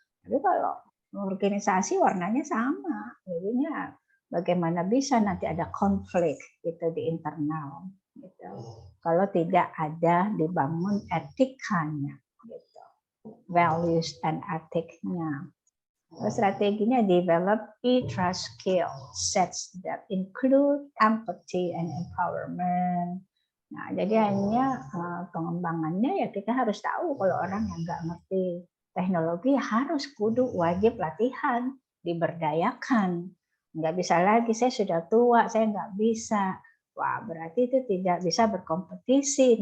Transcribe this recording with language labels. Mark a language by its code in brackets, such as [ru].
[id] Tapi kalau organisasi warnanya sama, jadinya bagaimana bisa nanti ada konflik gitu di internal, gitu. Kalau tidak ada dibangun etikanya, gitu, values and etiknya. Strateginya [en] develop e-trust skill sets that include empathy and empowerment. [id] Nah, jadi hanya pengembangannya ya kita harus tahu kalau orang yang nggak ngerti teknologi harus kudu wajib latihan, diberdayakan. Nggak bisa lagi saya sudah tua, saya nggak bisa. Wah, berarti itu tidak bisa berkompetisi.